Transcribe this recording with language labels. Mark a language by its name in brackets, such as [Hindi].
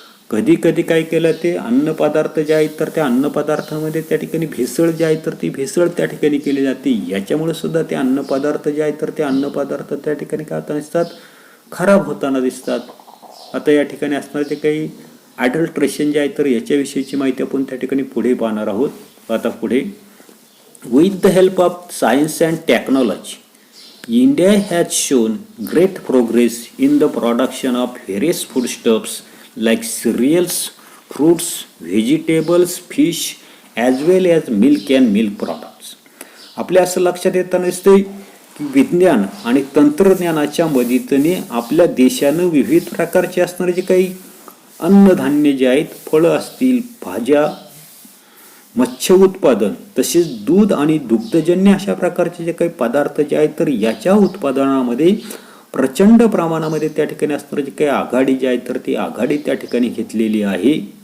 [Marathi] कधी कधी काय केलं ते अन्न पदार्थ जे आहेत तर त्या अन्न पदार्थामध्ये त्या ठिकाणी भेसळ जे आहे तर ती भेसळ त्या ठिकाणी केली जाते. याच्यामुळे सुद्धा ते अन्न पदार्थ जे आहेत तर ते अन्न पदार्थ त्या ठिकाणी काय होताना दिसतात, खराब होताना दिसतात. आता या ठिकाणी असणारे जे काही ॲडल्ट्रेशन जे आहे तर याच्याविषयीची माहिती आपण त्या ठिकाणी पुढे पाहणार आहोत. [English] आता पुढे, with the help of science and technology India has shown great progress in the production of various foodstuffs like cereals, fruits, vegetables, fish, as well as milk and milk products. [Marathi] आपल्या असं लक्षात येताना दिसते की विज्ञान आणि तंत्रज्ञानाच्या मदतीने आपल्या देशानं विविध प्रकारचे असणारे जे काही अन्नधान्य जे आहेत, फळं असतील, भाज्या, मत्स्य उत्पादन, तसेच दूध आणि दुग्धजन्य अशा प्रकारचे जे काही पदार्थ जे आहेत तर याच्या उत्पादनामध्ये प्रचंड प्रमाणामध्ये त्या ठिकाणी असणारी जी काही आघाडी जी आहे तर ती आघाडी त्या ठिकाणी घेतलेली आहे.